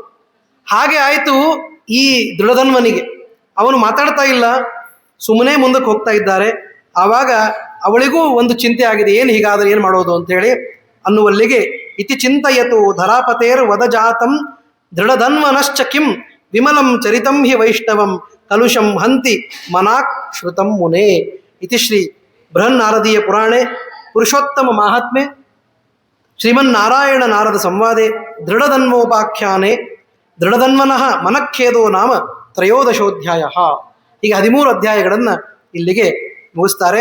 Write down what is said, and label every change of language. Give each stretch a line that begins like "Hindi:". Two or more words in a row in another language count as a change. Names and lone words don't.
Kannada: ಹಾಗೆ ಆಯಿತು ಈ ದೃಢಧನ್ವನಿಗೆ. ಅವನು ಮಾತಾಡ್ತಾ ಇಲ್ಲ, ಸುಮ್ಮನೆ ಮುಂದಕ್ಕೆ ಹೋಗ್ತಾ ಇದ್ದಾರೆ. ಆವಾಗ ಅವಳಿಗೂ ಒಂದು ಚಿಂತೆ ಆಗಿದೆ, ಏನು ಹೀಗಾದ್ರೆ ಏನು ಮಾಡೋದು ಅಂತೇಳಿ ಅನ್ನುವಲ್ಲಿಗೆ
Sanskrit: ಇತಿ ಚಿಂತಯತು ಧರಾಪತೇರ್ ವದಜಾತಂ ದೃಢಧನ್ವನಶ್ಚ ಕಿಂ ವಿಮಲಂ ಚರಿತಂ ಹಿ ವೈಷ್ಣವಂ ಕಲುಷಂ ಹಂತಿ ಮನಾಕ್ ಶ್ರುತಂ ಮುನೇ. ಇತಿ ಶ್ರೀ ಬೃಹನ್ನಾರದೀಯ ಪುರಾಣೆ ಪುರುಷೋತ್ತಮ ಮಾಹಾತ್ಮ್ಯೆ ಶ್ರೀಮನ್ನಾರಾಯಣ ನಾರದ ಸಂವಾದೆ ದೃಢಧನ್ವೋಪಾಖ್ಯಾನೆ ದೃಢಧನ್ವನಃ ಮನಃಖೇದೋ ನಾಮ ತ್ರಯೋದಶೋಧ್ಯಾಯ.
Kannada: ಈಗ 13 ಅಧ್ಯಾಯಗಳನ್ನು ಇಲ್ಲಿಗೆ ಮುಗಿಸ್ತಾರೆ.